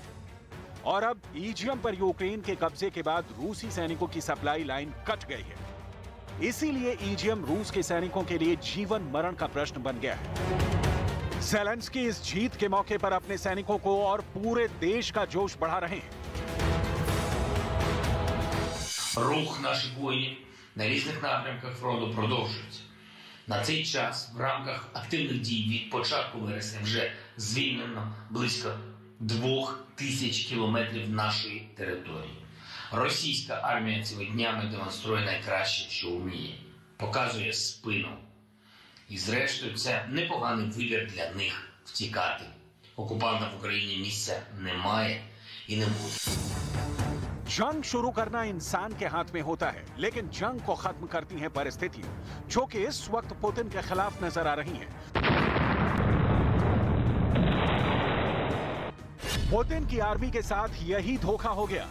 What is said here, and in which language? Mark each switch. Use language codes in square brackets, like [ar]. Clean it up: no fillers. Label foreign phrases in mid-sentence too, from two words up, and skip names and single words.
[hi] और अब ईज़ियम पर यूक्रेन के कब्जे के बाद रूसी सैनिकों की [en] supply line [hi] कट गई है। इसीलिए ईज़ियम रूस के सैनिकों के लिए जीवन मरण का प्रश्न बन गया है। ज़ेलेंस्की इस जीत के मौके पर अपने सैनिकों को और पूरे देश का जोश बढ़ा रहे हैं। [uk] Рух наших воїнів на різних напрямках фронту продовжується. На цей час в рамках активних дій від початку вересня вже звільнено близько 2000 кілометрів нашої території. Російська армія цими днями демонструє найкраще, що вміє. Показує спину. І зрештою це непоганий вибір для них втікати. Окупантам в Україні місця немає і не буде. [hi] जंग शुरू करना इंसान के हाथ में होता है, लेकिन जंग को खत्म करती हैं परिस्थितियां, जो कि इस वक्त पुतिन के खिलाफ नजर आ रही हैं। पुतिन की आर्मी के साथ यही धोखा हो गया।